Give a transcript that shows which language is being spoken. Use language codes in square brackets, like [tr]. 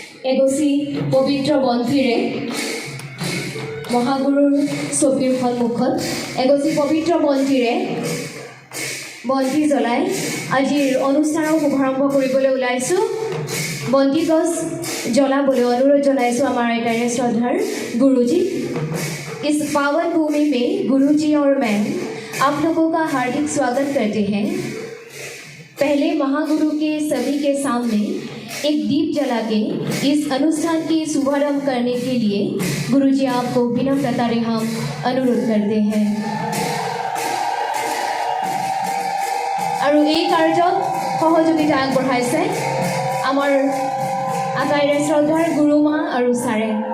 [as] এগছি পবিত্ৰ বন্তিৰে মহাগুৰুৰ ছবিৰ সন্মুখত এগছি পবিত্ৰ বন্তিৰে বন্তি জ্বলাই আজিৰ অনুষ্ঠানৰ শুভাৰম্ভ কৰিবলৈ ওলাইছোঁ। বন্তি গছ জ্বলাবলৈ অনুৰোধ জনাইছোঁ আমাৰ আইতাৰে শ্ৰদ্ধাৰ গুৰুজী। [hi] इस पावन भूमि में गुरुजी और मैं आप लोगों का हार्दिक स्वागत करते हैं। पहले महागुरु के सभी के सामने एक दीप जला के इस अनुष्ठान की शुभारंभ करने के लिए गुरुजी आपको विनम्रतारे हम अनुरोध करते हैं। और [as] এই কাৰ্যত সহযোগিতা আগবঢ়াইছে আমাৰ আটাইৰে শ্ৰদ্ধাৰ গুৰুমা আৰু ছাৰে।